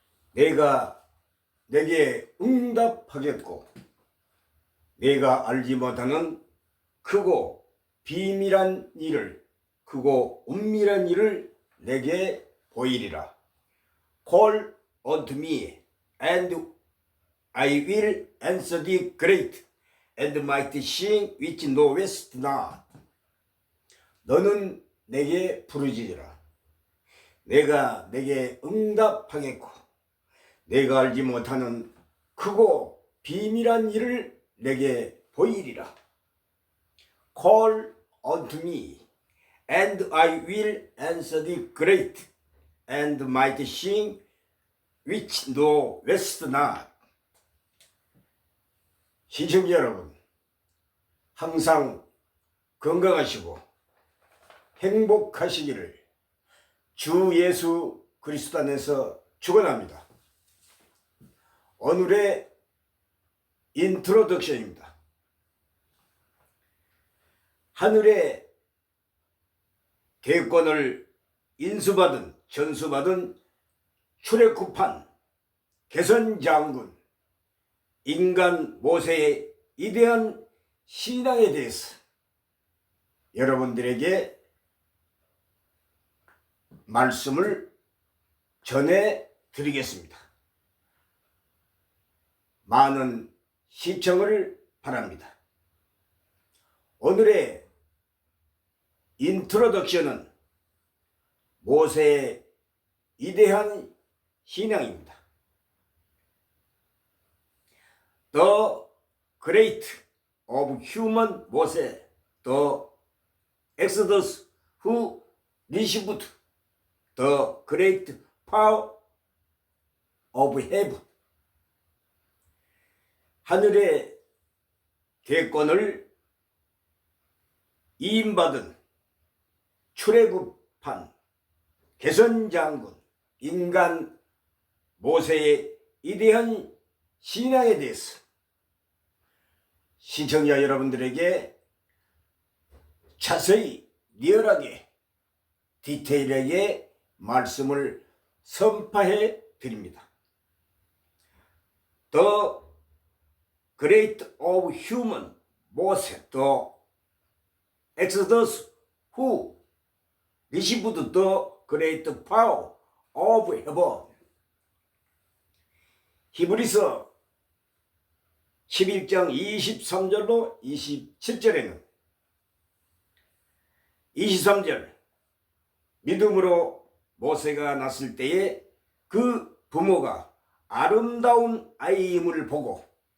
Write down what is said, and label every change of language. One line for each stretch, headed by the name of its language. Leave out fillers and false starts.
Korean: 내가 내게 응답하겠고 내가 알지 못하는 크고 비밀한 일을, 크고 은밀한 일을 내게 보이리라.
English: Call unto me, and I will answer thee great and mighty thing which knowest not.
Korean: 너는 내게 부르짖으라. 내가 내게 응답하겠고 내가 알지 못하는 크고 비밀한 일을 내게 보이리라.
English: Call unto me, and I will answer thee great and mighty thing which knowest not.
Korean: 시청자 여러분, 항상 건강하시고 행복하시기를 주 예수 그리스도 안에서 축원합니다. 오늘의 인트로덕션입니다. 하늘의 대권을 인수받은, 전수받은 출애굽한 개선장군, 인간 모세의 위대한 신앙에 대해서 여러분들에게 말씀을 전해드리겠습니다. 많은 시청을 바랍니다. 오늘의 인트로덕션은 모세의 위대한 신앙입니다.
English: The Great of Human Moses, The Exodus who received the great power of heaven.
Korean: 하늘의 대권을 이임받은 출애굽한 개선장군, 인간 모세의 위대한 신앙에 대해서 시청자 여러분들에게 자세히, 리얼하게, 디테일하게 말씀을 선파해 드립니다.
English: The Great of Human Moses, The Exodus who received the great power of heaven.
Korean: 히브리서 11장 23절로 27절에는 23절, 믿음으로 모세가 났을 때에 그 부모가 아름다운 아이임을 보고